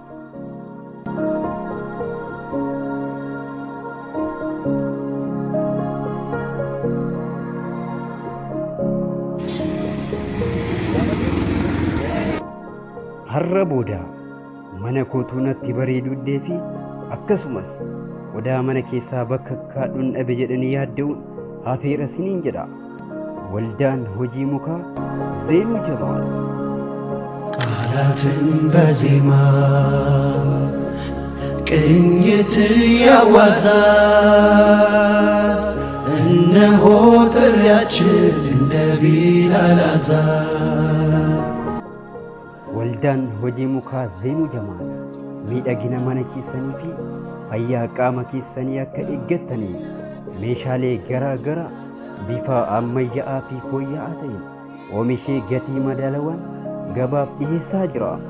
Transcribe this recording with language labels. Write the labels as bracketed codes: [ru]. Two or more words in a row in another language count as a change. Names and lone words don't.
[om] Har'a booda mana kootuu natti bareeduu fi akkasumas qodaa mana keessaa bakka kaadhuun dhabe jedhanii yaadda'uun hafeera siniin jedha. Waldaan hojii mukaa Zeenuu Jamaal [am] ቃላትን በዜማ ቅኝት ያዋዛ እነሆ ጥሪያችን እንደ ቢላል አዛን [om] Waldaan hojii mukaa Zeenuu Jamaal miidhagina mana keessanii fi fayyaa qaama keessanii akka eeggattanii meeshaalee garaa garaa bifa ammayyaa'aa fi fooyya'aa ta'een oomishee gatii madaalawaan gabaaf dhiyeessaa jira.